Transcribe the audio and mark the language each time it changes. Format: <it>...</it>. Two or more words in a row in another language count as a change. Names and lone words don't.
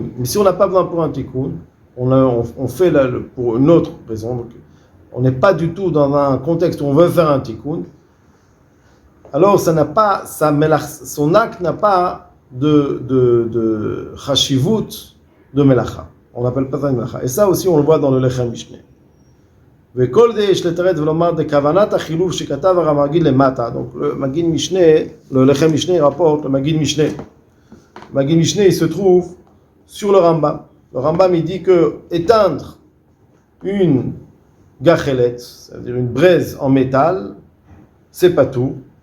<fr>Mais si on n'a pas besoin pour un tikkun, on fait pour une autre raison. Donc, on n'est pas du tout dans un contexte où on veut faire un tikkun. Alors, ça n'a pas, son acte n'a pas de chashivut de melacha. On n'appelle pas ça une melacha. Et ça aussi, on le voit dans le Lechem Mishneh.</fr> <he>וכל זה יש לתרד ולומר דכוונת החילוף שכתב הרב מגיד למטה.</he> <fr>Donc le Magid Mishneh, le Lechem Mishneh rapporte le Magid Mishneh. Le Magid Mishneh, il se trouve sur le Rambam. Le Rambam, il dit que éteindre une gachelet, c'est-à-dire une braise en métal, c'est pas tout.</fr>